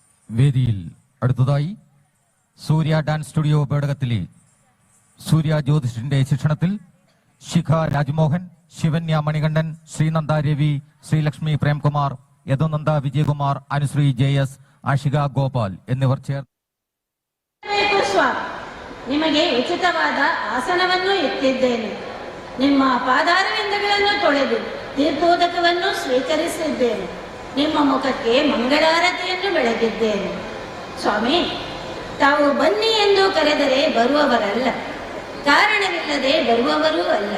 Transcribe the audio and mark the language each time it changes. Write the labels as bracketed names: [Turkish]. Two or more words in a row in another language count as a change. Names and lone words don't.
[Malayalam] വേദിയിൽ അടുത്തതായി സൂര്യ ഡാൻസ് സ്റ്റുഡിയോ പേടകത്തിലെ സൂര്യ ജ്യോതിഷിന്റെ ശിക്ഷണത്തിൽ ശിഖ രാജ്മോഹൻ, ശിവന്യ മണികണ്ഠൻ, ശ്രീനന്ദ രവി, ശ്രീലക്ഷ്മി പ്രേംകുമാർ, യദുനന്ദ വിജയകുമാർ, അനുശ്രീ JS, ಆಶಿಗ ಗೋಪಾಲ್ എന്നിവർ ചേർന്ന് [Kannada] ನಿಮಗೆ ಉಚಿತವಾದ ಆಸನವನ್ನು ಇಟ್ಟಿದ್ದೇನೆ. ನಿಮ್ಮ ಪಾದಾರವಿಂದಗಳನ್ನು ತೊಳೆದು ತೀರ್ಥೋದಕವನ್ನು ಸ್ವೀಕರಿಸಿದ್ದೇನೆ. ನಿಮ್ಮ ಮುಖಕ್ಕೆ ಮಂಗಳಾರತಿಯನ್ನು ಬೆಳಗಿದ್ದೇನೆ. ಸ್ವಾಮಿ, ತಾವು ಬನ್ನಿ ಎಂದು ಕರೆದರೆ ಬರುವವರಲ್ಲ, ಕಾರಣವಿಲ್ಲದೆ ಬರುವವರೂ ಅಲ್ಲ.